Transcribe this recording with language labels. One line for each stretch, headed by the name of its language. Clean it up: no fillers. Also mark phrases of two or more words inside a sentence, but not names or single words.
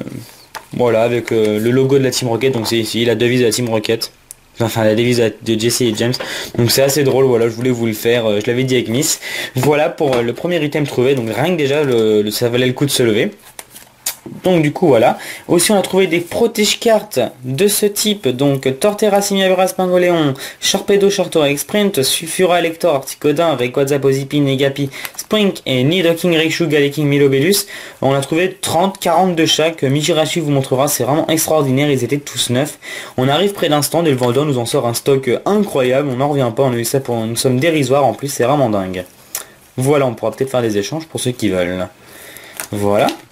French: Voilà, avec le logo de la Team Rocket, donc c'est ici la devise de la Team Rocket. Enfin la devise de Jesse et James. Donc c'est assez drôle, voilà, je voulais vous le faire, je l'avais dit avec Miss. Voilà pour le premier item trouvé, donc rien que déjà ça valait le coup de se lever. Donc du coup voilà. Aussi on a trouvé des protège-cartes de ce type. Donc Torterra, Simiaveras, Pingoléon, Sharpedo, Shortorex, Sprint, Sulfura, Elector, Articodin, Rayquaza, Pozipi, Negapi, Sprink et Nidoking, Raichu, Galeking, Milobellus. On a trouvé 30-40 de chaque. Mijirachi vous montrera, c'est vraiment extraordinaire, ils étaient tous neufs. On arrive près d'un stand et le vendeur nous en sort un stock incroyable. On n'en revient pas, on a eu ça pour une somme dérisoire en plus, c'est vraiment dingue. Voilà, on pourra peut-être faire des échanges pour ceux qui veulent. Voilà.